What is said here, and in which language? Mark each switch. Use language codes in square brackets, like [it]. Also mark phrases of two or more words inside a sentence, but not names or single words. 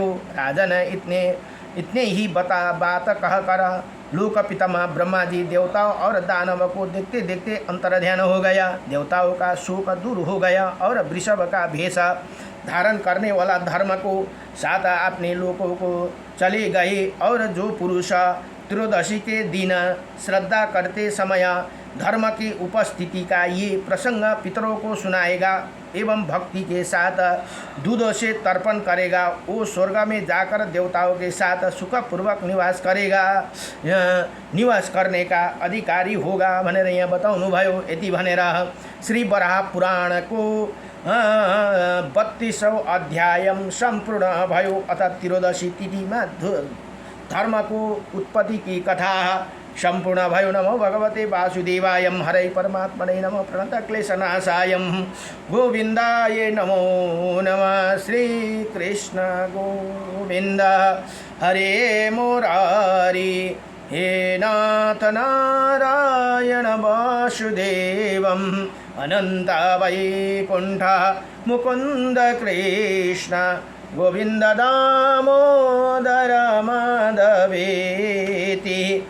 [hi] राजन, इतने ही बात कहकर लोक पितामह ब्रह्मा जी देवताओं और दानव को देखते देखते अंतर्ध्यान हो गया। देवताओं का शोक दूर हो गया और वृषभ का भेष धारण करने वाला धर्म को साथ अपने लोकों को चले गए। और जो पुरुष त्रयोदशी के दिन श्रद्धा करते समय धर्म की उपस्थिति का ये प्रसंग पितरों को सुनाएगा एवं भक्ति के साथ दूध से तर्पण करेगा, वो स्वर्ग में जाकर देवताओं के साथ सुखपूर्वक निवास करने का अधिकारी होगा [ne] भनेर यहाँ बताउनु भयो। यति भनेर श्री वराह पुराण को 32औं अध्याय संपूर्ण भयो। अर्थात त्रयोदशी तिथिमा धर्म को उत्पत्ति की कथा संपूर्ण भयो। [sa] नमो भगवते वासुदेवाय, हरे परमात्मने नमो, प्रणत क्लेशनाशाय गोविंदाय नमो नमः। श्री कृष्ण गोविंद हरे मुरारी हे नाथ नारायण वासुदेवम् अनंत वैकुंठ मुकुंद कृष्ण गोविंद दामोदर माधवेति।